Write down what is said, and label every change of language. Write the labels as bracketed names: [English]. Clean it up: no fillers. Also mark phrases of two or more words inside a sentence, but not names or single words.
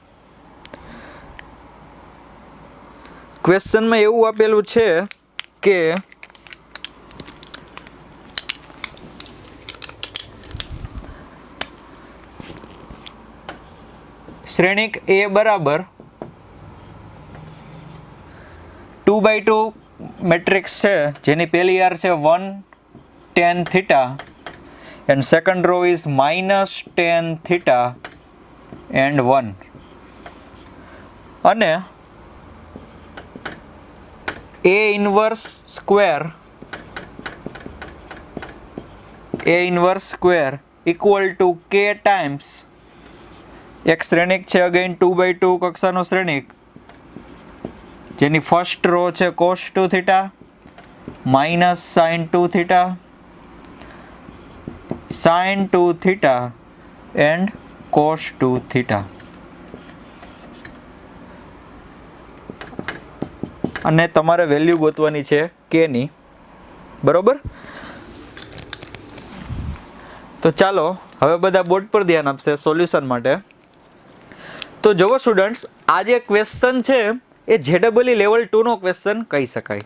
[Gujarati] ક્વેશ્ચનમાં એવું આપેલું છે કે શ્રેણિક A બરાબર 2/2 મેટ્રિક્સ છે, જેની પહેલી આર છે [English] 1 tan theta and second row is minus tan theta and 1, [Gujarati] અને [English] A inverse square equal to K times [Gujarati] એક શ્રેણિક છે અગેન 2/2 કક્ષાનો શ્રેણિક, જેની [English] first row [Gujarati] છે [English] cos 2 theta minus sin 2 theta and cos 2 theta, [Gujarati] અને તમારે વેલ્યુ ગોતવાની છે k ની. બરોબર? તો ચાલો હવે બધા બોર્ડ પર ધ્યાન આપશે સોલ્યુશન માટે. તો જુઓ સ્ટુડન્ટ્સ, આ જે ક્વેશ્ચન છે એ JEE લેવલ 2 નો ક્વેશ્ચન કહી શકાય.